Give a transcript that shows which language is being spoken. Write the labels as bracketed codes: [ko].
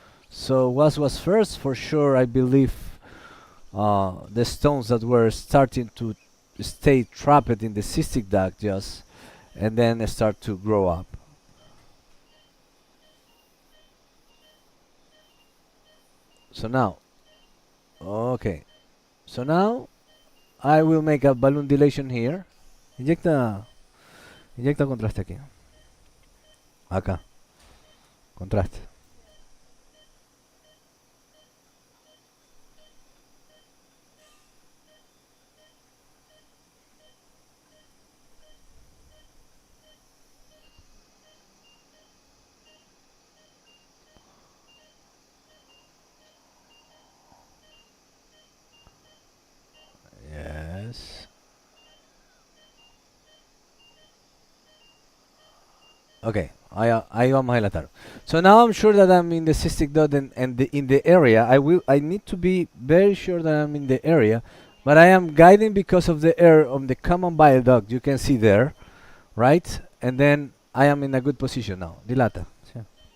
[en] So what was first for sure, I believe, the stones that were starting to stay trapped in the cystic duct just, and then start to grow up. So now, okay. So now I will make a balloon dilation here. [es] Inyecta, inyecta contraste aquí. Acá, contraste. [en] Yes. [es] Okay, ahí vamos a dilatar. [en] So now I'm sure that I'm in the cystic duct and in the area. I need to be very sure that I'm in the area, but I am guiding because of the air on the common bile duct. You can see there, right? And then I am in a good position now. [es] Dilata. Sí.